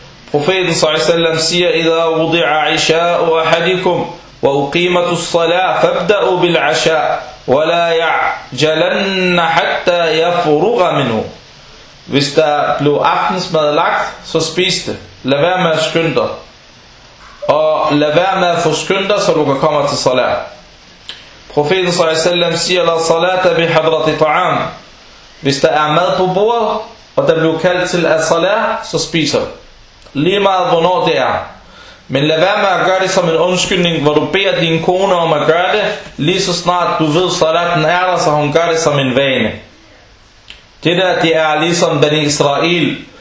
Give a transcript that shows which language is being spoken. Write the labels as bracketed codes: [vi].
[da] Profeten s.a.v. siger: [ar] إِذَا وُضِعَ عِشَاءُ أَحَدِكُمْ وَأُقِيمَتُ الصَّلَاةَ فَابْدَأُوا بِالْعَشَاءُ وَلَا يَعْجَلَنَّ حَتَّى يَفُرُغَ مِنْهُ. [da] Hvis der blev aftensmad lagt, så spis det. Lad være med at skynde dig. Og lad være med at få skynde dig, så du kan komme til salat. Profeten s.a.v. siger: [ar] لَا صَلَاةَ بِحَضْرَةِ طَعَامٍ. [da] Hvis der er mad på bordet, og der blev kaldt til at salat, så spiser du. Lige meget hvornår det er. Men lad være med at gøre det som en undskyldning, hvor du beder din kone om at gøre det, lige så snart du ved, salaten er der, så hun gør det som en vane. Det der, det er ligesom den Israel,